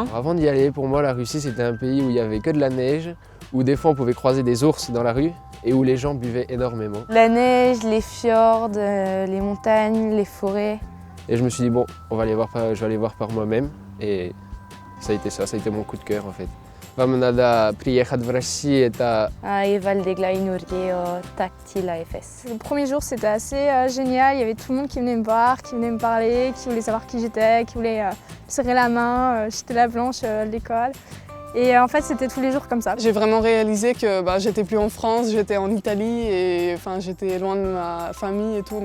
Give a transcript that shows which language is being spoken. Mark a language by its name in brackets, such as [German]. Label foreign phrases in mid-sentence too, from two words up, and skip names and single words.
[French] Avant d'y aller, pour moi, la Russie, c'était un pays où il n'y avait que de la neige, où des fois on pouvait croiser des ours dans la rue et où les gens buvaient énormément. La neige, les fjords, les montagnes, les forêts. Et je me suis dit, bon, je vais aller voir par moi-même et ça a été mon coup de cœur en fait. [Russian] Вам надо приехать в Россию, это... [French] Le premier jour, c'était assez génial. Il y avait tout le monde qui venait me voir, qui venait me parler, qui voulait savoir qui j'étais, qui voulait me serrer la main. J'étais la blanche de l'école. Et en fait, c'était tous les jours comme ça. J'ai vraiment réalisé que j'étais plus en France, j'étais en Italie et j'étais loin de ma famille et tout.